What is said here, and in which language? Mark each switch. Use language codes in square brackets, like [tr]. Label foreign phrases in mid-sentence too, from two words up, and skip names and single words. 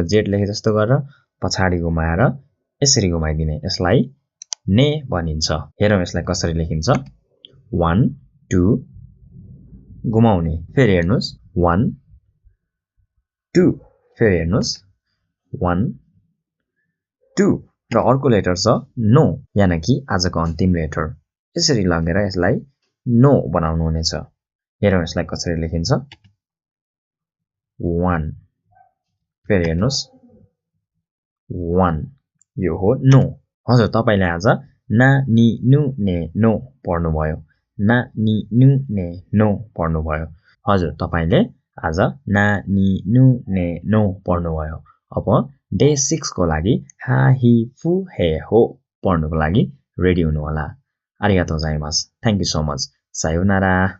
[ne] जेड लेखे जस्तो गरेर पछाडी घुमाएर यसरी घुमाइदिने यसलाई ने भनिन्छ हेरौं यसलाई कसरी लेखिन्छ 1 2 घुमाउने फेरि हेर्नुस् 1 2 फेरि हेर्नुस् 1 2 र अर्को लेटर छ नो यानी कि आजको अन्तिम लेटर यसरी लगेर यसलाई नो बनाउनु हुनेछ हेरौं यसलाई कसरी लेखिन्छ 1 फेरि हेर्नुस् 1 यो हो नो हजुर तपाईले आज [ja] なにぬねの [ne] पढ्नु भयो [ja] なにぬねの [ne] पढ्नु भयो हजुर तपाईले आज [ja] なにぬねの [ne] पढ्नु भयो अब डे 6 को लागि [ja] はひふへほ [ne] पढ्नुको लागि रेडी हुनु होला [ja] ありがとうございます [en] thank you so much [ja] さようなら